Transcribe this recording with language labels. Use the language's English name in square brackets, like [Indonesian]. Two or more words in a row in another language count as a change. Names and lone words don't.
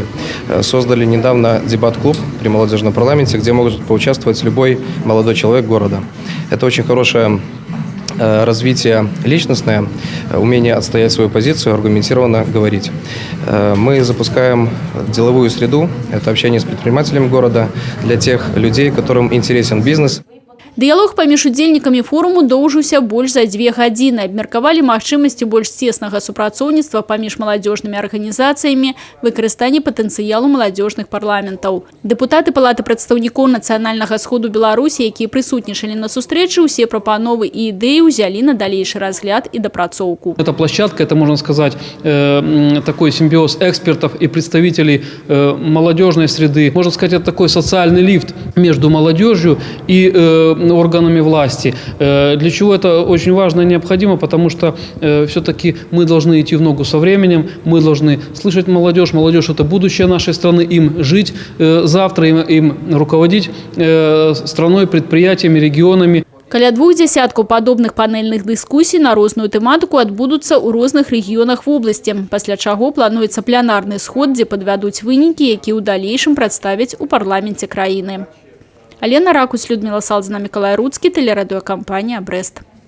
[Russian] Создали недавно дебат-клуб при молодежном парламенте, где может поучаствовать любой молодой человек города. Это очень хорошее развитие личностное, умение отстоять свою позицию, аргументированно говорить. Мы запускаем деловую среду, это общение с предпринимателями города для тех людей, которым интересен бизнес. [Belarusian] Дыялог паміж удзельнікамі форуму доўжыўся больш за 2 гадзіны. Абмеркавалі магчымасці больш цеснага супрацоўніцтва паміж маладзёжнымі арганізацыямі, выкарыстанне патэнцыялу маладзёжных парламентаў. Дэпутаты палаты прадстаўнікоў нацыянальнага сходу Беларусі, якія прысутнічалі на сустрэчы, усе прапановы і ідэі ўзялі на далейшы разгляд і дапрацоўку. [Russian] Эта площадка, это, можно сказать, такой симбиоз экспертов и представителей молодежной среды. Можно сказать, это такой социальный лифт между молодежью и органами власти. Для чего это очень важно и необходимо? Потому что все-таки мы должны идти в ногу со временем, мы должны слышать молодежь. Молодежь – это будущее нашей страны, им жить завтра, им руководить страной, предприятиями, регионами. [Belarusian] Каля 2 десяткаў падобных панельных дыскусій на розную тэматыку адбудуцца ў розных рэгіёнах вобласці, пасля чаго плануецца пленарны сход, дзе падвядуць вынікі, якія ў далейшым прадставяць у парламенце краіны. [Russian] Алена Ракусь, Людмила Салдзіна, Миколай Руцкий, телерадиокомпания «Брест».